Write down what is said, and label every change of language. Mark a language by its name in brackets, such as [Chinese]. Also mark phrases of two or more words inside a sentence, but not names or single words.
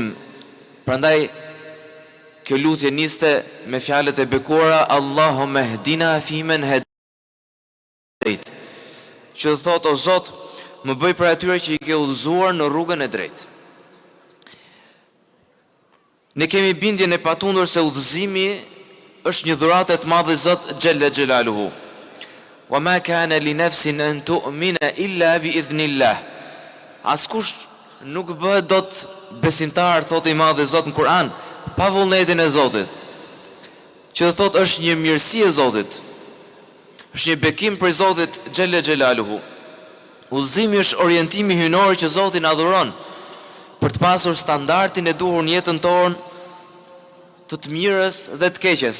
[Albanian] Prandaj kjo lutje niste me fjalët e bekuara [Arabic] اللهم اهدني فيمن هديت, [Albanian] që thot o Zot, më bëj për atyre që i ke udhëzuar në rrugën e drejtë. Ne kemi bindjen e patundur se udhëzimi është një dhuratë e madhe Zot [Arabic] جل جلاله. وما كان لنفس أن تؤمن إلا بإذن الله. [Albanian] Askush nuk bëhet dot besimtar, thotë i madhe Zot në Kur'an, pa vullnetin e Zotit. Që thot është një mirësi e Zotit. Është një bekim për Zotit [Arabic] جل جلاله. [Albanian] Udhëzimi është orientimi hyjnor që Zoti na dhuron për të pasur standardin e duhur në jetën tonë të mirës dhe të keqes.